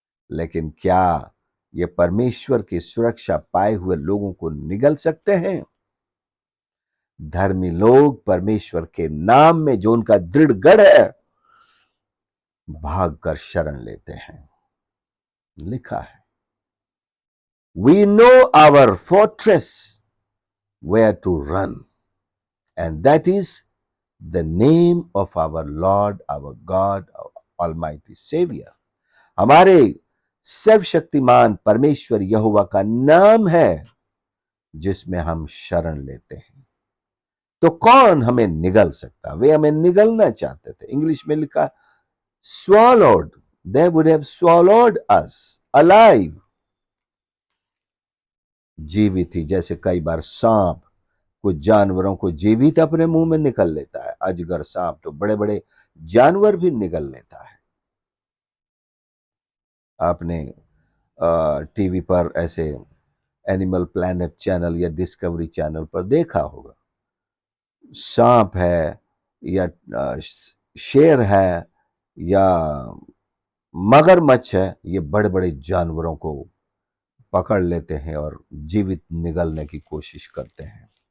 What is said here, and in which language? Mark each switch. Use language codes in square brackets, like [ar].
[hi] लेकिन क्या ये परमेश्वर की सुरक्षा पाए हुए लोगों को निगल सकते हैं? धर्मी लोग परमेश्वर के नाम में जो उनका दृढ़ गढ़ है भागकर शरण लेते हैं। लिखा है [en] We know our fortress where to run, and that is the name of our Lord, our God, our Almighty Savior. [hi] हमारे सर्वशक्तिमान परमेश्वर यहोवा का नाम है जिसमें हम शरण लेते हैं। तो कौन हमें निगल सकता? वे हमें निगलना चाहते थे। इंग्लिश में लिखा [en] swallowed, they would have swallowed us alive. [hi] जीवित ही, जैसे कई बार सांप कुछ जानवरों को जीवित अपने मुंह में निकल लेता है, अजगर सांप तो बड़े बड़े जानवर भी निगल लेता है। आपने टीवी पर ऐसे एनिमल प्लैनेट चैनल या डिस्कवरी चैनल पर देखा होगा, सांप है या शेर है या मगरमच्छ है, ये बड़े बड़े जानवरों को पकड़ लेते हैं और जीवित निगलने की कोशिश करते हैं।